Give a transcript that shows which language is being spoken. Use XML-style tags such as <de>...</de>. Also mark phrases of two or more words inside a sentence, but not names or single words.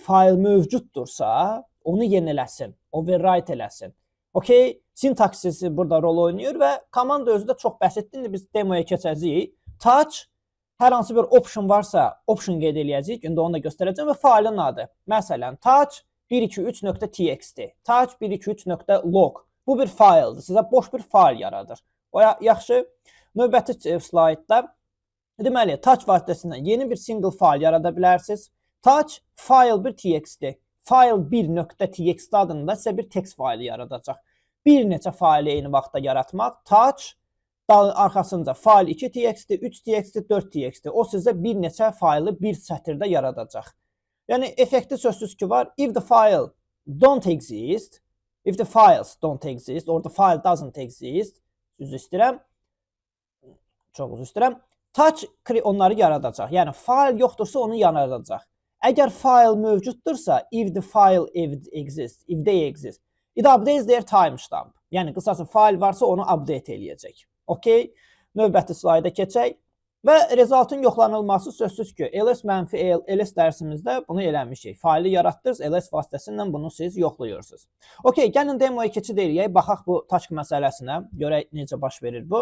<az>Fayl mövcuddursa, onu yeniləsin. Overwrite eləsin. Okay, sintaksisi burada rol oynayır və komanda özü də çox bəsitdir. İndi biz demoya keçəcəyik. Touch, hər hansı bir option varsa, option qeyd eləyəcəyik. İndi onu da göstərəcəm və faylın adı. Məsələn, touch 123.txt, touch 123.log. Bu bir fayldır. Sizə boş bir fayl yaradır. O yaxşı. Növbəti slaytda deməli, touch vasitəsilə yeni bir single fayl yarada bilərsiniz. Touch file1.txt, file1.txt adında sizə bir text faylı yaradacaq. Bir neçə faylı eyni vaxtda yaratmaq. Touch arxasınca file2.txt, 3.txt, 4.txt. O sizə bir neçə faylı bir sətirdə yaradacaq. Yəni, effekti sözsüz ki var.</az> <en>If the file don't exist, if the files don't exist, or the file doesn't exist,</en> <az>üzr istəyirəm, çox üzr istəyirəm, touch onları yaradacaq. Yəni, file yoxdursa onu yaradacaq. Əgər file mövcuddursa,</az> <en>if the file exists, if they exist, it updates their timestamp.</en> <az>Yəni, qısası file varsa onu update eləyəcək. Okay? Növbəti slayda keçək. Və resultun yoxlanılması sözsüz ki, ls-l, ls dərsimizdə bunu eləmişik. Faylı yaratdınız, ls vasitəsilə bunu siz yoxlayırsınız. Okay, gəlin demoya keçid eləyək, baxaq bu touch məsələsinə, görək necə baş verir bu.</az>